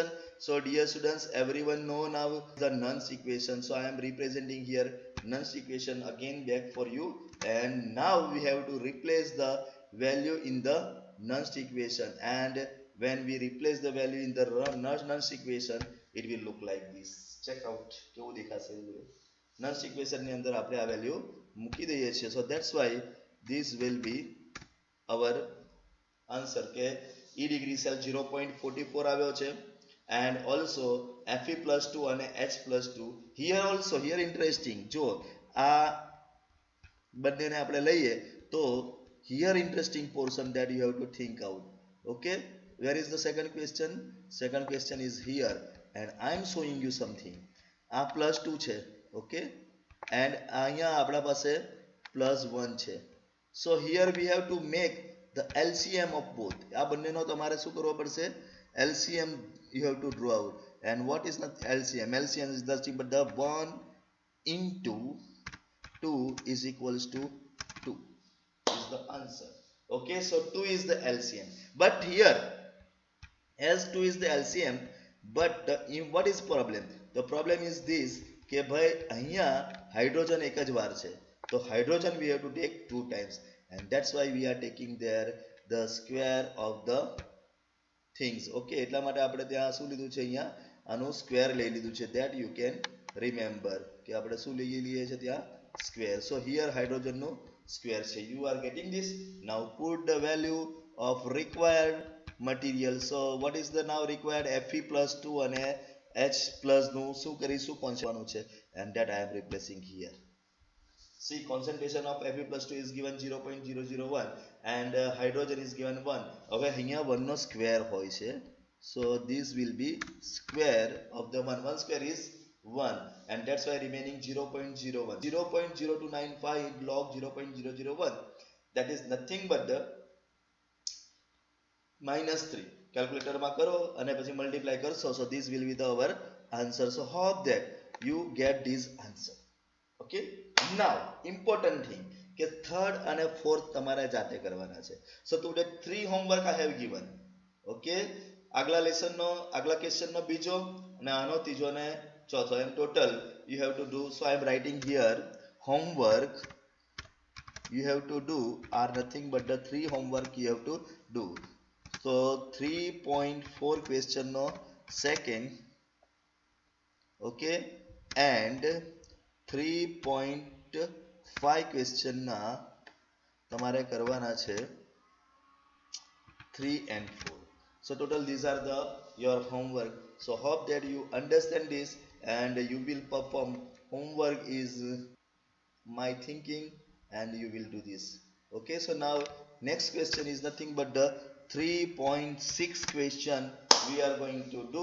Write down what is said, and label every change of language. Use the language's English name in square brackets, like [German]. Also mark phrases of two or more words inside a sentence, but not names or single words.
[English] So dear students, everyone know now the Nernst equation, so I am representing here Nernst equation again back for you. And now we have to replace the value in the Nernst equation, and when we replace the value in the Nernst equation, it will look like this. Check out [Gujarati] કેવું દેખાશે. [English] Nernst equation [Gujarati] ની અંદર આપણે આ value મૂકી દઈએ છીએ. [English] So that's why this will be our answer કે E degree cell 0.44 [Gujarati] આવ્યો છે, [English] and also Fe plus 2 અને H plus 2. Here also, here interesting, [Gujarati] જો આ બંનેને આપણે લઈએ તો [English] here interesting portion that you have to think out. Okay, where is the second question? Second question is here, and I am showing you something. [Gujarati] આ plus 2 છે. [English] Okay, and [Gujarati] અહીંયા આપણા પાસે plus 1 છે. [English] So here we have to make the LCM of both. [Gujarati] આ બંનેનો તમારે શું કરવો પડશે? [English] LCM you have to draw out. And what is the LCM? LCM is nothing but the 1 into 2 is equals to 2 is the answer. Okay, so 2 is the LCM. But here, as 2 is the LCM, but what is problem? The problem is this [Gujarati] કે ભાઈ અહીંયા હાઇડ્રોજન એક જ વાર છે, તો હાઇડ્રોજન [English] we have to take 2 times, and that's why we are taking there the square of the things. [Gujarati] Okay, એટલા માટે આપણે ત્યાં શું લીધું છે? અહીંયા આનું સ્ક્વેર લઈ લીધું છે. [English] that you can remember [Gujarati] કે આપણે શું લઈ લઈએ છે ત્યાં? [English] square. So here hydrogen નો square છે. You are getting this? Now put the value of required material. So what is the now required? Fe plus 2 અને H plus [Gujarati] નું શું કરીશું કોન્સ્ટન્ટ છે [English] and that I am replacing here. See, concentration of Fe plus 2 is given 0.001 and hydrogen is given 1. [Gujarati] હવે અહીંયા 1 નો સ્ક્વેર હોય છે. [English] So this will be square of the 1. 1 square is 1 and that's why remaining 0.01. 0.0295 log 0.001. That is nothing but the -3. [Gujarati] Calculator માં કરો અને પછી multiply કરશો. [English] So this will be the our answer. So hope that you get this answer. Okay, now important thing [Gujarati] કે third અને fourth તમારે જાતે કરવાના છે. [English] So today 3 homework I have given. [Gujarati] Okay, આગલા લેસન નો આગલા ક્વેશ્ચન નો બીજો અને આનો ત્રીજો ને ચોથો એમ [English] total you have to do. So I am writing here homework you have to do are nothing but the 3 homework you have to do. So 3.4 question no second, okay, and 3.5 question [Gujarati] ના તમારે કરવાના છે [English] 3 and 4. So total these are the your homework. So hope that you understand this and you will perform. Homework is my thinking and you will do this. Okay, so now next question is nothing but the 3.6 question we are going to do.